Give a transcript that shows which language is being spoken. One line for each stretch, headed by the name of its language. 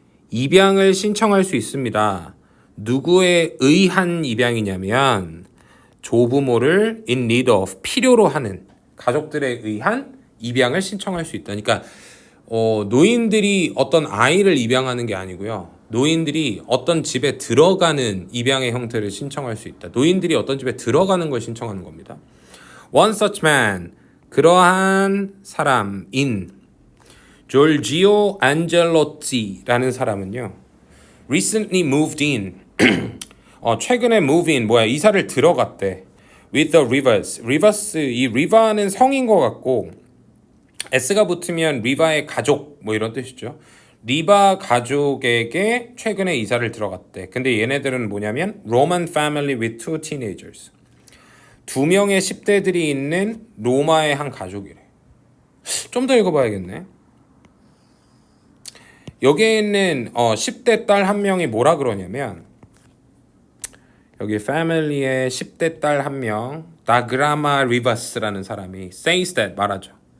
Korean: 입양을 신청할 수 있습니다. 누구에 의한 입양이냐면 조부모를 in need of, 필요로 하는 가족들에 의한 입양을 신청할 수 있다. 그러니까 노인들이 어떤 아이를 입양하는 게 아니고요. 노인들이 어떤 집에 들어가는 입양의 형태를 신청할 수 있다. 노인들이 어떤 집에 들어가는 걸 신청하는 겁니다. One such man, 그러한 사람인 Giorgio Angelotti라는 사람은요.
English: Recently moved in.
Korean: 최근에 move in 뭐야 이사를 들어갔대.
English: With the Rivers.
Korean: Rivers 이 리바는 성인 것 같고 S가 붙으면 리바의 가족 뭐 이런 뜻이죠. 리바 가족에게 최근에 이사를 들어갔대. 근데 얘네들은 뭐냐면 Roman family with two teenagers. 두 명의 10대들이 있는 로마의 한 가족이래. 좀 더 읽어봐야겠네. 여기에 있는 10대 딸 한 명이 뭐라 그러냐면 여기 패밀리의 10대 딸 한 명 다그라마 리바스라는 사람이 says that 말하죠.